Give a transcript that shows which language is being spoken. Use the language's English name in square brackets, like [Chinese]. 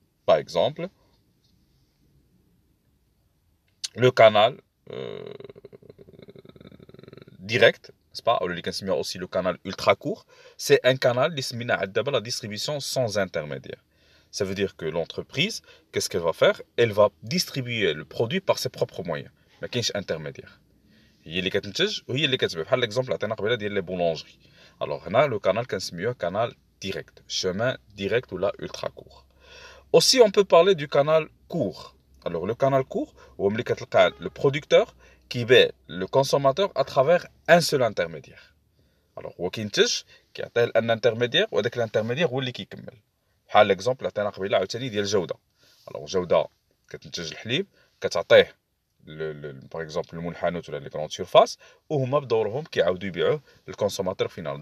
[French] Par exemple, le canal direct, n'est-ce pas, ou aussi le canal ultra court, c'est un canal qui est la distribution sans intermédiaire. Ça veut dire que l'entreprise, qu'est-ce qu'elle va faire? Elle va distribuer le produit par ses propres moyens. [Arabic] ما كاينش intermédiaire. هي اللي كتنتج وهي اللي كتبيع. بحال l'exemple عطينا قبيله ديال لي بولونجري. [French] Alors هنا le canal [Arabic] كنسميوه [French] canal direct, chemin direct ou là ultra court. Aussi on peut parler du canal court. Alors le canal court [Arabic] هو ملي كتلقى [French] le producteur qui [Arabic] يبيع [French] le consommateur à travers un seul intermédiaire. [Arabic] Alors هو كينتج كيعطيه un intermédiaire وهذاك l'intermédiaire هو اللي كيكمل. بحال ليكزومبل عطينا قبيله عاوتاني ديال جوده. الوغ جوده كتنتج الحليب كتعطيه باغ اكزومبل المنحنوت ولا لي كروند سيرفاس وهما بدورهم كيعاودوا يبيعوه للكونسوماتور فينال.